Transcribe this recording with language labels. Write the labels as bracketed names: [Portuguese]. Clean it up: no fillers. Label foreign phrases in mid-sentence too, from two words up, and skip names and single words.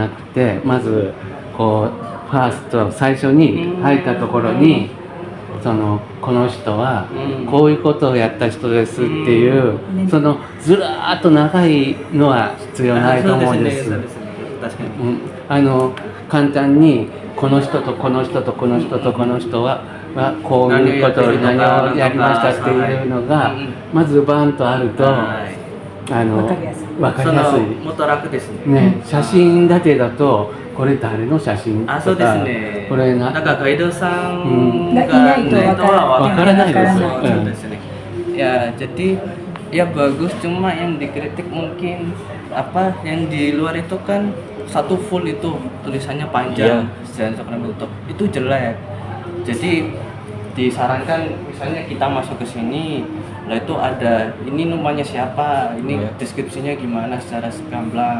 [Japanese] なくてまずこうファースト最初に入ったところにこの人はこういうことをやった人ですっていうそのずらーっと長いのは必要ないと思うんです。簡単にこの人とこの人とこの人とこの人はこういうことを何をやりましたっていうのがまずバンとあると分かりやすもっと楽ですね。ね、写真だけだとこれ誰の写真とか、そうですね。これなんかガイドさんがいないとわからないですよ。そうですね. [Indonesian] Ya, jadi ya bagus, cuma yang dikritik mungkin apa yang di luar itu kan satu full itu tulisannya panjang, Sejarah Cokro Aminoto itu jelek. Jadi disarankan misalnya kita masuk ke sini, lah itu ada ini namanya siapa, ini deskripsinya gimana secara gamblang.